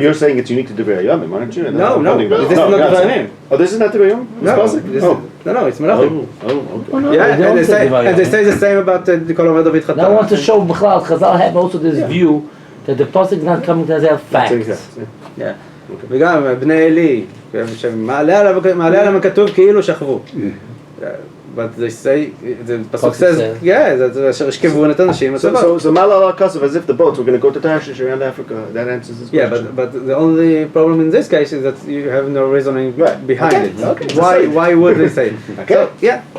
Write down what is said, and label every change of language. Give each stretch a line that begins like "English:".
English: You're saying it's unique to Dvei Hayamim, aren't you? No, this is not Dvei Hayamim. Oh, this is not Dvei Hayamim? No, it's Melachim. Okay. Yeah, and they say the same about the Kol Omer David Chatan. Now I want to show B'chlal, Chazal have also this view that the pasuk is not coming as a fact. Yeah.
Hebrew: וגם בני עלי, שמעלה עליהם הכתוב כאילו שכבו.
English: But they say, the pasuk says, yeah, that
Hebrew: שכבו את הנשים.
English: So Malal HaKasav, as if the boats were going to go to Tarshish around Africa, that answers this question. Yeah, but the only problem in this case is that you have no reasoning behind it. Okay. Why would they say it? Okay. So, yeah.